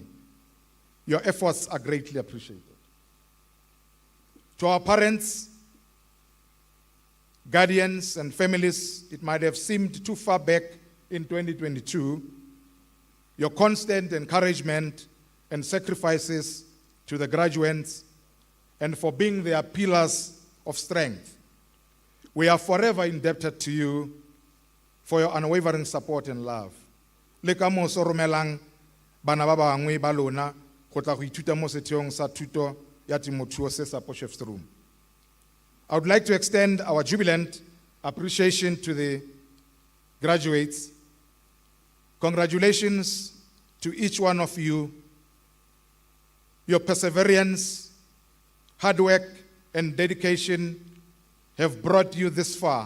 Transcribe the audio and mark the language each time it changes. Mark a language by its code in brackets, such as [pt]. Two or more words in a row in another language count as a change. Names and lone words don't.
[en] Your efforts are greatly appreciated. To our parents, guardians, and families, it might have seemed too far back in 2022, your constant encouragement and sacrifices to the graduates and for being their pillars of strength. We are forever indebted to you for your unwavering support and love. [tn] Le ka mo so romelang bana ba bangwe ba lona go tla go ithuta mo setheong sa thuto ya temothuo se sa Potchefstroom. [en] I would like to extend our jubilant appreciation to the graduates. Congratulations to each one of you. Your perseverance, hard work, and dedication have brought you this far.